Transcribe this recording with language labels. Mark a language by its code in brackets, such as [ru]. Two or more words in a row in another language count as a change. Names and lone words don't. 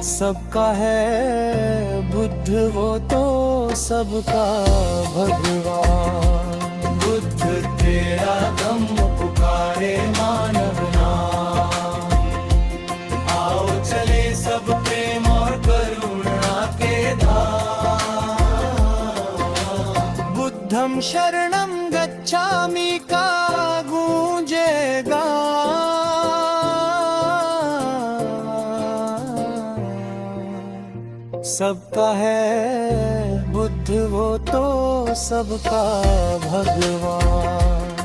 [hi] सबका है बुद्ध वो तो सबका भगवान। बुद्ध तेरा धम्म पुकारे मानव नाम, आओ चले सब प्रेम और करुणा के धाम। [pi] बुद्धं शरणं गच्छामि [hi] का गूंजेगा, सबका है बुद्ध वो तो सबका भगवान।